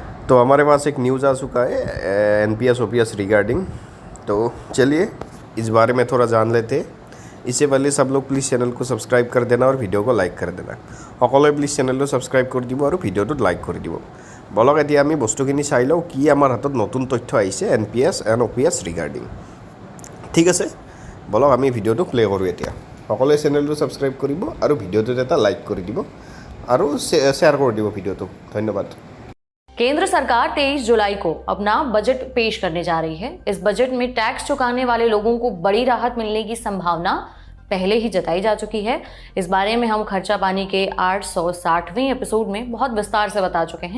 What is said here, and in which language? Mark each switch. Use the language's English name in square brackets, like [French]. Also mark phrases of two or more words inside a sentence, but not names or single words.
[Hindi] तो हमारे पास एक न्यूज़ आ चुका है एनपीएस ओपीएस रिगार्डिंग। तो चलिए इस बारे में थोड़ा जान लेते हैं। इससे पहले सब लोग प्लीज़ चैनल को सब्सक्राइब कर देना और वीडियो लाइक कर देना। [Assamese] সকলোৱে প্লিজ চেনেলটো ছাবস্ক্ৰাইব কৰি দিব আৰু ভিডিঅ'টো লাইক কৰি দিব। বলক এতিয়া আমি বস্তুখিনি চাই লওঁ কি আমাৰ হাতত নতুন তথ্য আহিছে এনপিএস এণ্ড ওপিএস ৰিগাৰ্ডিং। ঠিক আছে, বলক আমি ভিডিঅ'টো প্লে কৰোঁ এতিয়া। সকলোৱে চেনেলটো ছাবস্ক্ৰাইব কৰিব আৰু ভিডিঅ'টোত এটা লাইক কৰি দিব আৰু শ্বেয়াৰ কৰি দিব ভিডিঅ'টো। ধন্যবাদ। [Hindi] केंद्र सरकार 23 जुलाई को अपना बजट पेश करने जा रही है। इस बजट में टैक्स चुकाने वाले लोगों को बड़ी राहत मिलने की संभावना पहले ही जताई जा चुकी है। इस बारे में हम खर्चा पानी के 860वें एपिसोड में बहुत विस्तार से बता चुके हैं।